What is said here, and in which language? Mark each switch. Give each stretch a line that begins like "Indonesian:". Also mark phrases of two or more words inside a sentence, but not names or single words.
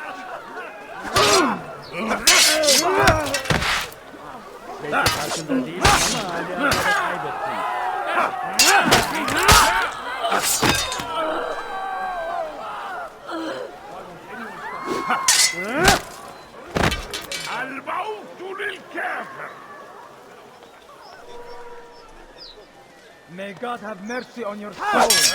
Turkish: Belki farkında değilsin ama hala kaybettin.
Arabic: الموت للكافر.
English: May God have mercy on your soul.